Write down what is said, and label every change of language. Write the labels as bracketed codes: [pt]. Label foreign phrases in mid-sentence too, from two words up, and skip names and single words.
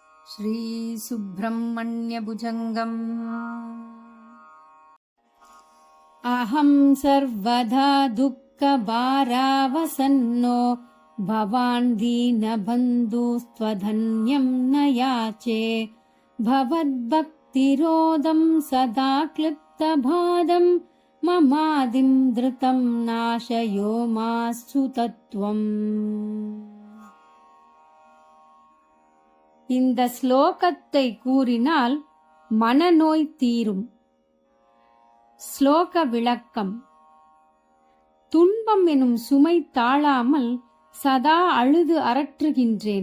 [sa] श्रीसुब्रह्मण्यभुजङ्गम् अहं सर्वदा दुःखभारावसन्नो भवान् दीनबन्धुस्त्वधन्यं न याचे भवद्भक्तिरोधं सदा क्लिप्तबाधं ममादिं धृतं नाशयो मास्तु तत्त्वम्. [ta] இந்த ஸ்லோகத்தை கூறினால் மனநோய் தீரும். ஸ்லோக விளக்கம். துன்பம் எனும் சுமை தாழாமல் சதா அழுது அரற்றுகின்றேன்.